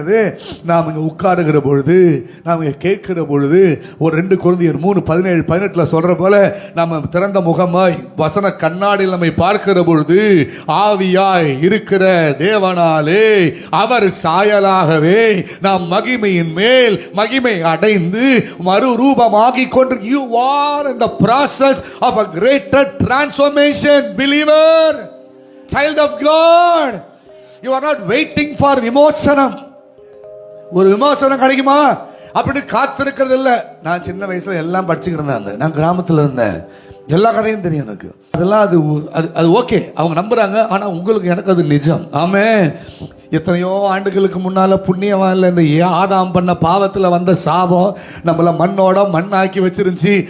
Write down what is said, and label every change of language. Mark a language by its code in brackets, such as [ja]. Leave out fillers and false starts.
[ta] அது நாம் இங்கே உட்காருகிற பொழுது, நாம் இங்கே கேட்கிற பொழுது, ஒரு 2 கொரிந்தியர் 3:17-18 சொல்கிற போல நம்ம திறந்த முகமாய் வசன கண்ணாடியில் நம்மை பார்க்கிற பொழுது ஆவியாய் இருக்கிற தேவனாலே அவர் சாயலாகவே நாம் மகிமையின் மேல் மகிமை அடைந்து மறுரூபமாகி கொண்டு [en] you are in the process of a greater transformation, believer, child of God. You are not waiting for விமோசனம். [ta] ஒரு விமோசனம் கிடைக்குமா அப்படின்னு காத்திருக்கிறது இல்லை. நான் சின்ன வயசுல எல்லாம் படிச்சுக்கிறேன். நான் கிராமத்தில் இருந்தேன், எல்லா கதையும் தெரியும் எனக்கு. அதெல்லாம் அது ஓகே, அவங்க நம்புறாங்க. ஆனா உங்களுக்கு எனக்கு அது நிஜம். ஆமென். எத்தனையோ ஆண்டுகளுக்கு முன்னால புண்ணியவான் இல்லை, இந்த ஆதாம் பண்ண பாவத்தில் வந்த சாபம் நம்மள மண்ணாக்கி வச்சிருந்துச்சு.